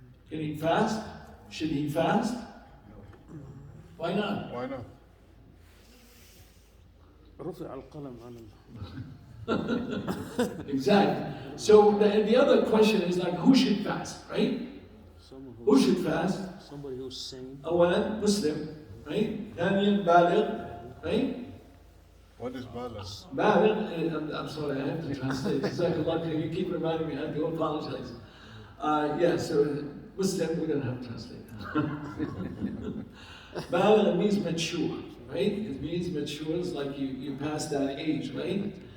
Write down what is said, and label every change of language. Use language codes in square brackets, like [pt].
[en] Can he fast? Should he fast? Why not? Why not? [ar] رفع القلم عن [en] Exactly. So the other question is like, who should fast, right? someone Who should fast? somebody who's sane. [ar] أولا مسلم, [en] right? [ar] ثانيا بالغ, right? [en] What is balance? بالغ, I'm sorry, I have to translate. Jazakallah khair, you keep reminding me, I do apologize. Yeah, so Muslim, we don't have to translate. بالغ means mature, right? It means mature, it's like you pass that age, right?